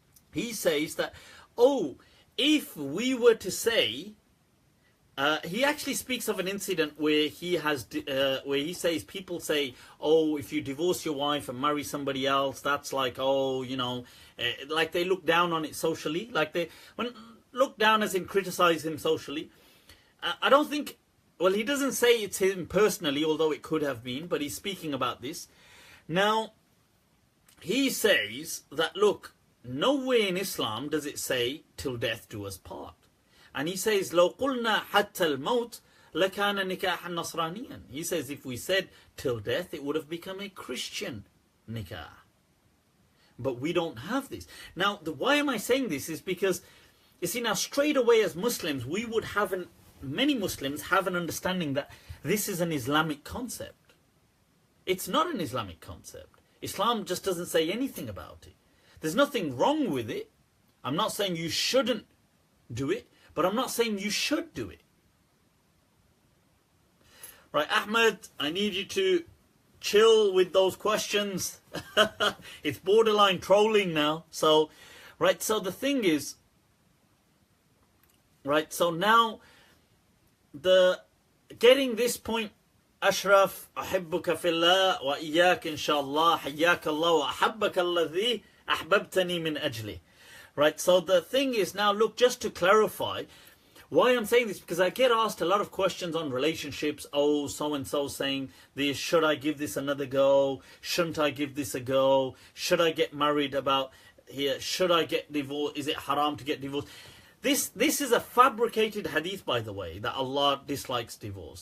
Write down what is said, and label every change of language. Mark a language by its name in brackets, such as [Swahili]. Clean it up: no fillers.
[English] He says that, if we were to say, he actually speaks of an incident where he says, people say, if you divorce your wife and marry somebody else, that's like, like they look down on it socially, look down as in criticize him socially. I don't think, he doesn't say it's him personally, although it could have been, but he's speaking about this. Now, he says that, look, nowhere in Islam does it say till death do us part. And he says, [Arabic] لو قلنا حتى الموت لكان نكاحا نصرانيا. [English] He says, if we said till death, it would have become a Christian nikah. But we don't have this. Now, why am I saying this is because, you see, now straight away as Muslims, many Muslims have an understanding that this is an Islamic concept. It's not an Islamic concept. Islam just doesn't say anything about it. There's nothing wrong with it. I'm not saying you shouldn't do it, but I'm not saying you should do it. Right, Ahmed, I need you to chill with those questions. It's borderline trolling now. So, right, so the thing is, right, so now, getting this point, [Arabic] Ashraf, أحبك في الله وإياك إن شاء الله حياك الله وأحبك الذي أحببتني من أجله. [English] Right, so the thing is now, look, just to clarify, why I'm saying this, because I get asked a lot of questions on relationships. Oh, so-and-so saying this, should I give this another go? Shouldn't I give this a go? Should I get married about here? Should I get divorced? Is it haram to get divorced? This is a fabricated hadith, by the way, that Allah dislikes divorce.